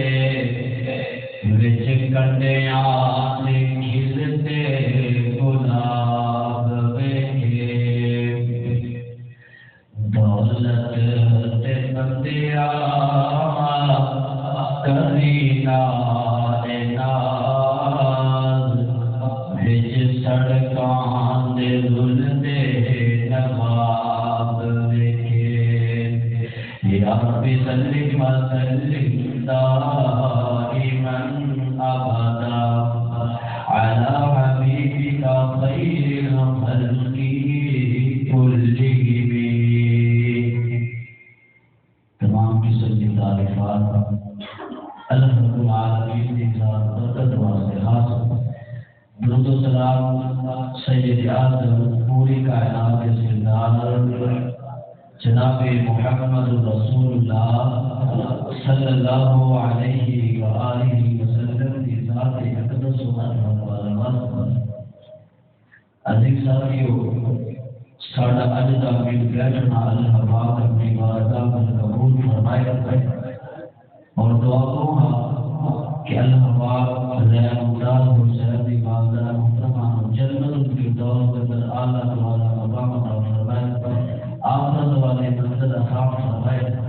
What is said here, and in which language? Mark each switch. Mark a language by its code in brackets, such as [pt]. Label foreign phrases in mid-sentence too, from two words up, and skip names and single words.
[pa] وچ کنڈیاں تے کھلدے گلاب ویکھے دولت تے بندیا کرینا ناز وچ سڑکاں دے رلدے نواب ویکھے [ar] یا ربی صلی وسلم دائما ابدا علی حبیبک خیر الخلق کلہم۔ [ur] تمام قسم کی تعریفات [ar] اللہ رب العالمین [ur] کی ذات برکت واسطے خاص درود و سلام سید اعظم پوری کائنات کے سردار جناب محمد رسول اللہ [ar] صلی اللہ علیہ وآلہ وسلم [ur] کی ذات اقدس و عظمت۔ عزیز ساتھیو، [pa] ساڈا اج دا مل بیٹھنا [ur] اللہ پاک اپنی بارگاہ میں قبول فرمائے اور دعا کروں ہاں کہ اللہ پاک غیر ممتاز حسین دی والدہ محترمہ جنت الفردوس کے اندر اعلیٰ والا مقام عطا فرمائے، آخرت والے منزل عطا فرمائے۔